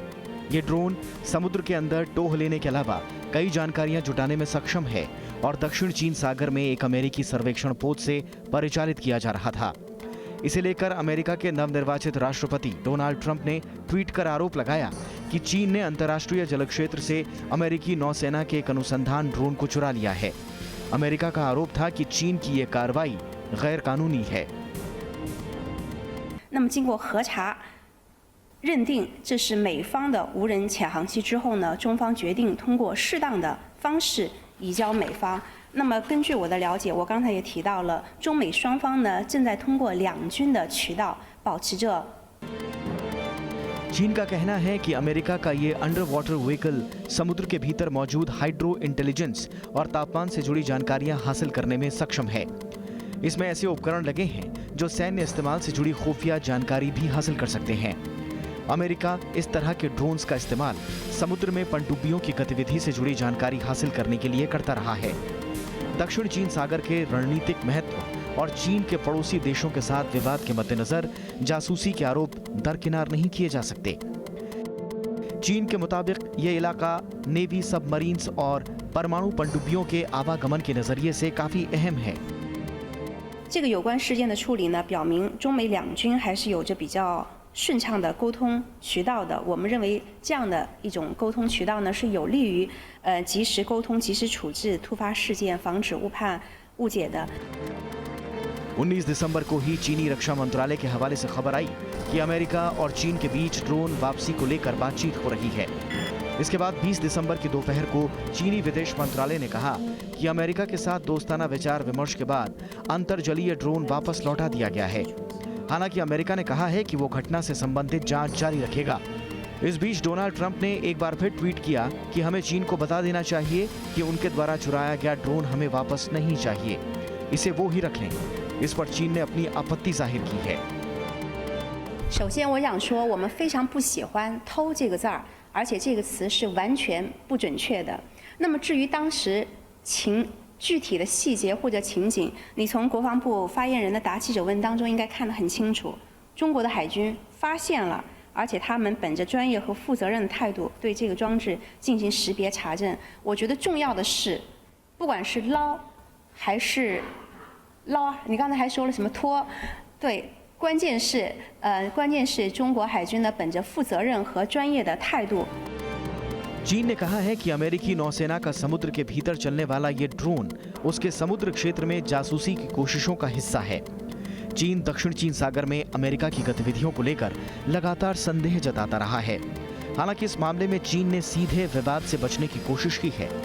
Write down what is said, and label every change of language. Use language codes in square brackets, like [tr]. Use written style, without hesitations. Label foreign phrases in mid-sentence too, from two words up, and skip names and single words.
[hi] ये ड्रोन समुद्र के अंदर टोह लेने के अलावा कई जानकारियां जुटाने में सक्षम है और दक्षिण चीन सागर में एक अमेरिकी सर्वेक्षण पोत से परिचालित किया जा रहा था। इसे लेकर अमेरिका के नवनिर्वाचित राष्ट्रपति डोनाल्ड ट्रंप ने ट्वीट कर आरोप लगाया कि चीन ने अंतर्राष्ट्रीय जल क्षेत्र से अमेरिकी नौसेना के एक अनुसंधान ड्रोन को चुरा लिया है। अमेरिका का आरोप था कि चीन की ये कार्रवाई गैर कानूनी है। [zh] 那么经过核查，认定这是美方的无人潜航器之后呢，中方决定通过适当的方式移交美方。那么根据我的了解，我刚才也提到了，中美双方呢正在通过两军的渠道保持着。 [hi] चीन का कहना है कि अमेरिका का ये [en] under water vehicle [hi] समुद्र के भीतर मौजूद [en] hydro intelligence [hi] और तापमान से जुड़ी जानकारियां हासिल करने में सक्षम है। इसमें ऐसे उपकरण लगे हैं जो सैन्य इस्तेमाल से जुड़ी खुफिया जानकारी भी हासिल कर सकते हैं। अमेरिका इस तरह के ड्रोन्स का इस्तेमाल समुद्र में पनडुब्बियों की गतिविधि से जुड़ी जानकारी हासिल करने के लिए करता रहा है। दक्षिण चीन सागर के रणनीतिक महत्व और चीन के पड़ोसी देशों के साथ विवाद के मद्देनजर जासूसी के आरोप दरकिनार नहीं किए जा सकते। चीन के मुताबिक ये इलाका [en] navy submarines [hi] और परमाणु पनडुब्बियों के आवागमन के नजरिए से काफी अहम है। [zh] 这个有关事件的处理呢，表明中美两军还是有着比较顺畅的沟通渠道的。我们认为这样的一种沟通渠道呢，是有利于及时沟通、及时处置突发事件，防止误判误解的。 [hi] 19 दिसंबर को ही चीनी रक्षा मंत्रालय के हवाले से खबर आई कि अमेरिका और चीन के बीच ड्रोन वापसी को लेकर बातचीत हो रही है। इसके बाद 20 दिसंबर की दोपहर को चीनी विदेश मंत्रालय ने कहा कि अमेरिका के साथ दोस्ताना विचार विमर्श के बाद अंतरजलीय ड्रोन वापस लौटा दिया गया है। हालांकि अमेरिका ने कहा है कि वो घटना से संबंधित जांच जारी रखेगा। इस बीच डोनाल्ड ट्रंप ने एक बार फिर ट्वीट किया कि हमें चीन को बता देना चाहिए कि उनके द्वारा चुराया गया ड्रोन हमें वापस नहीं चाहिए, इसे वो ही रख लें। इस पर चीन ने अपनी आपत्ति जाहिर की है। [zh] 首先，我想说，我们非常不喜欢“偷”这个字儿，而且这个词是完全不准确的。那么，至于当时具体的细节或者情景，你从国防部发言人的答记者问当中应该看得很清楚。中国的海军发现了，而且他们本着专业和负责任的态度对这个装置进行识别查证。我觉得重要的是，不管是捞还是捞，你刚才还说了什么拖？对，关键是中国海军呢本着负责任和专业的态度。 [hi] चीन ने कहा है कि अमेरिकी नौसेना का समुद्र के भीतर चलने वाला ये ड्रोन उसके समुद्र क्षेत्र में जासूसी की कोशिशों का हिस्सा है। चीन दक्षिण चीन सागर में अमेरिका की गतिविधियों को लेकर लगातार संदेह जताता रहा है। हालांकि इस मामले में चीन ने सीधे विवाद से बचने की कोशिश की है।